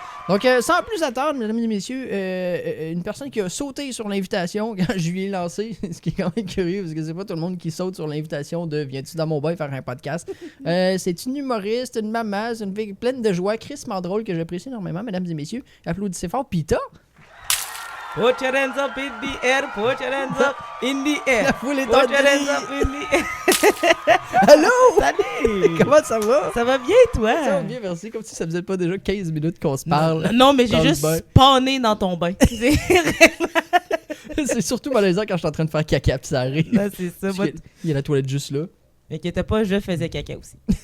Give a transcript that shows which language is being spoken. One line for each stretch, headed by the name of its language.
French: Donc, sans plus attendre, mesdames et messieurs, une personne qui a sauté sur l'invitation quand je lui ai lancé, ce qui est quand même curieux, parce que c'est pas tout le monde qui saute sur l'invitation de « Viens-tu dans mon bain faire un podcast? » C'est une humoriste, une maman, c'est une fille pleine de joie, crissement drôle, que j'apprécie énormément, mesdames et messieurs. Applaudissez fort, Pita!
English: Put your hands up in the air, put your hands up in the air.
French: La foule est
English: Put your hands up in the air.
French: Allô? Salut! Comment ça va? Ça va bien, toi? Ça va bien, merci. Comme si ça faisait pas déjà 15 minutes qu'on se parle. Non, mais j'ai dans le juste bain. spawné dans ton bain. C'est surtout malaisant quand je suis en train de faire caca pis ça arrive. Non, c'est ça. Parce qu'il y a la toilette juste là. Inquiète pas, je faisais caca aussi.